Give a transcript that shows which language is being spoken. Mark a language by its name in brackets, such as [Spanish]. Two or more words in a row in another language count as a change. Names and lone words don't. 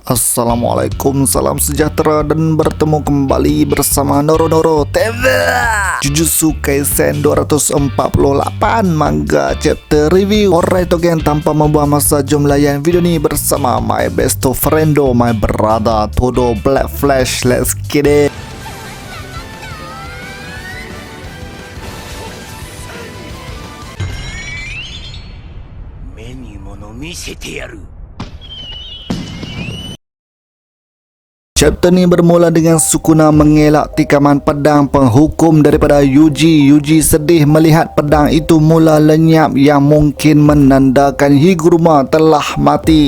[Malay] Assalamualaikum, salam sejahtera dan bertemu kembali bersama Noro TV. [English] Jujutsu Kaisen 248 manga chapter review. Alright again, [Malay] tanpa membuang masa, jom layan video ni bersama [English] my best friendo, my brother Todo Black Flash. Let's get it. [Japanese] 目に物見せてやる。 [Malay] Chapter ni bermula dengan Sukuna mengelak tikaman pedang penghukum daripada Yuji. Yuji sedih melihat pedang itu mula lenyap yang mungkin menandakan Higuruma telah mati.